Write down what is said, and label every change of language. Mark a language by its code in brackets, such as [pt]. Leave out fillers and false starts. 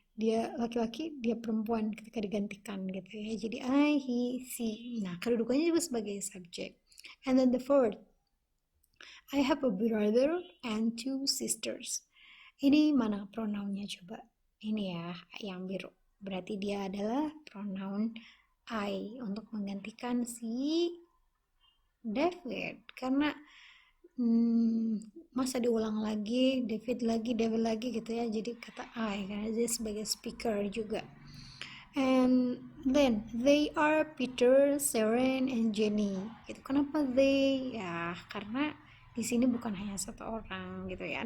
[id] Dia laki-laki, dia perempuan ketika digantikan gitu ya. Jadi I, he, she. Nah, kedudukannya juga sebagai subjek. [en] And then the fourth, I have a brother and two sisters. [id] Ini mana pronounnya coba? Ini ya, yang biru. Berarti dia adalah pronoun I untuk menggantikan si David. Karena masa diulang lagi, David lagi gitu ya, jadi kata I karena dia sebagai speaker juga. [en] And then they are Peter, Sharon, and Jenny. [id] Itu kenapa they? Ya karena di sini bukan hanya satu orang gitu ya.